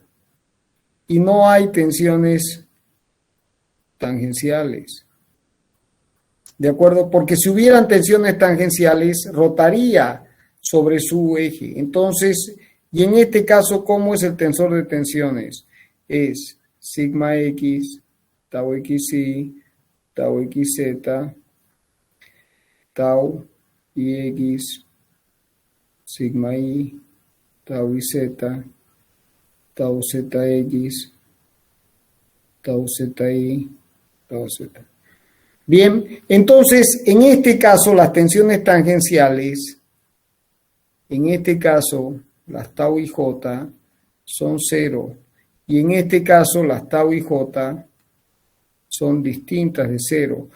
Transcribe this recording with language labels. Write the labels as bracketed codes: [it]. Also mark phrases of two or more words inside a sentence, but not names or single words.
[es] Y no hay tensiones tangenciales. ¿De acuerdo? Porque si hubieran tensiones tangenciales, rotaría sobre su eje. Entonces, y en este caso, ¿cómo es el tensor de tensiones? Es sigma X, tau XY, tau XZ, tau IX, sigma Y, tau YZ, tau ZX, tau ZY, tau Z. Bien, entonces, en este caso, las tensiones tangenciales, en este caso, las tau y j son 0. Y en este caso, las tau y j son distintas de 0.